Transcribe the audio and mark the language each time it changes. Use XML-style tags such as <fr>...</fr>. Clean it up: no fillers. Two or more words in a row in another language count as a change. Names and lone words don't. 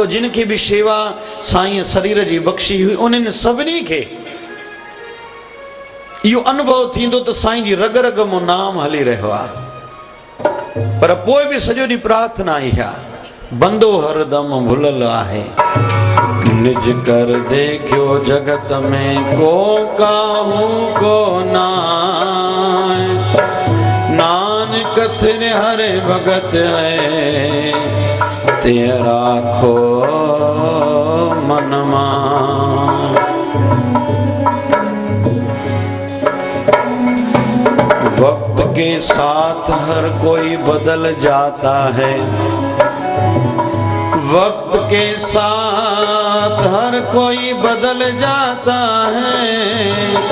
<sd>जिन खे भी शेवा साईं शरीर जी बख्शी हुई, उन्हनि सभिनी खे इहो अनुभव थींदो त साईं जी रग रग में नाम हली रहियो आहे। पर पोइ बि सॼो ॾींहुं प्रार्थना ई आहे। बंदो हरदम भुलल आहे।</sd> <hi>निज कर देखियो जगत में को काहू को नाय, नानक थिर हरे भगत है, ते राखो मन मान। वक्त के साथ हर कोई बदल जाता है, वक्त के साथ हर कोई बदल जाता है,</hi>